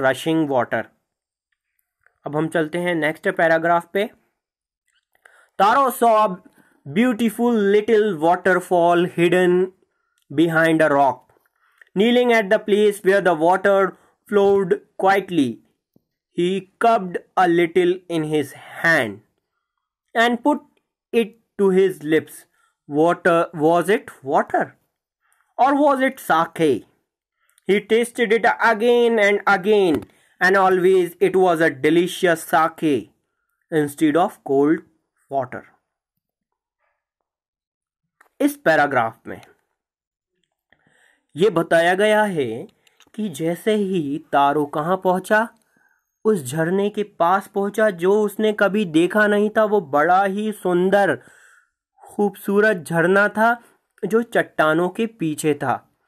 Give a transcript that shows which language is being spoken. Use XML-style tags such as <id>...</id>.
<en>Rushing water.</en> <hi>अब हम चलते हैं नेक्स्ट पैराग्राफ पे।</hi> <en>Taro saw beautiful little waterfall hidden behind a rock, kneeling at the place where the water flowed quietly. He cupped a little in his hand and put it to his lips. Water, was it water? Or was it sake? He tasted it again and again, and always it was a delicious sake instead of cold water.</en> <hi>इस paragraph में ये बताया गया है कि जैसे ही तारो कहाँ पहुँचा, उस झरने के पास पहुँचा जो उसने कभी देखा नहीं था। वो बड़ा ही सुंदर खूबसूरत झरना था जो चट्टानों के पीछे था।</hi>